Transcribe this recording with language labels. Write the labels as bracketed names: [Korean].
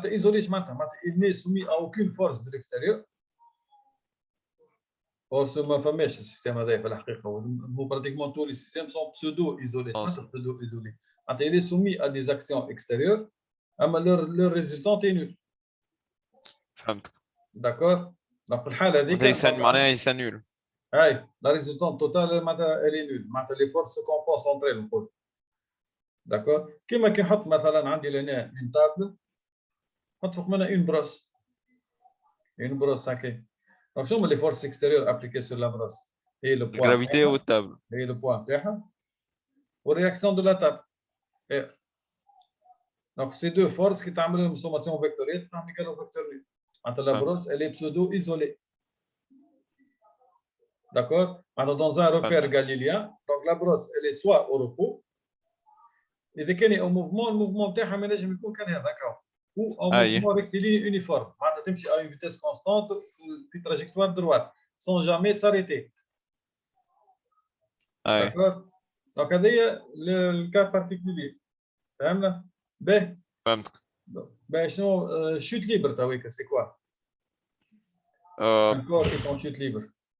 [French] Isolé, il n'est soumis à aucune force de l'extérieur. Or, ce [Arabic] ما فماش السيستم هذا في الحقيقة. [French] Pratiquement tous les systèmes sont pseudo-isolés. Il est soumis à des actions extérieures, mais leur résultat est nul. [Arabic] فهمت. [French] D'accord. [Arabic] Donc, الحالة هذيك معناها يسا nul. [French] La résultante totale elle est nulle. Les forces se compensent entre elles. D'accord. [Arabic] كما كي نحط مثلا عندي لهنا [French] une table [Arabic] نحط فوق منها [French] une brosse [Arabic] هكا. [French] Donc [Arabic] شنو [French] les forces extérieures appliquées sur la brosse et le poids. Gravité ou table. Et le poids [Arabic] تاعها [French] والréaction de la table. Donc ces deux forces qui [Arabic] تعمل [French] une sommation vectorielle تعمل égale au vecteur nul. La brosse elle est pseudo-isolée. D'accord. Dans un repère galiléen, donc la brosse elle est soit au repos [Arabic] اذا كان او موفمون الموفمون تاعها ما نجم يكون كان هذاك او او اي موفمون ريكتيليني يونيفورم معناتها تمشي [French] à une vitesse constante في trajectoire droite sans jamais s'arrêter. اي D'accord. [Arabic] دونك هذايا الكا بارتيكولي فهمنا باهي. فهمتك. باهي شنو شوت ليبر تويكا سي كوا [French] un corps est en chute libre.